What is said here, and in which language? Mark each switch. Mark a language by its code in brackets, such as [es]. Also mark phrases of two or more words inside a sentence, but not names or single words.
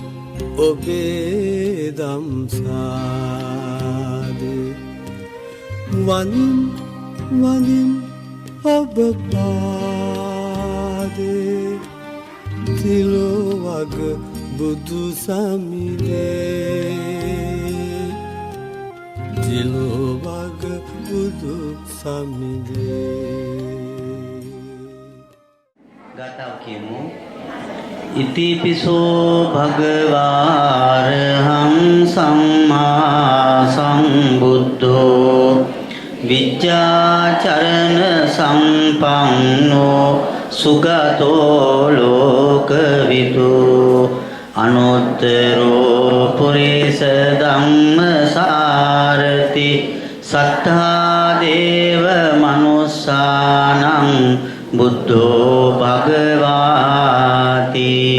[si] ඔබේ දම්සාදේ වනිම් වනිම් ඔබ පාදේ තිලොවග බුදු සමිදේ තිලොවග බුදු සමිදේ ගාථාව කියමු. [pi] ඉතිපිසෝ භගවාරහං සම්මා සම්බුද්ධෝ විජ්ජාචරණ සම්පන්නෝ සුගතෝ ලෝකවිදු අනුත්තරෝ පුරිස ධම්මසාරති සත්තා දේව මනුස්සානං බුද්ධෝ භගවාති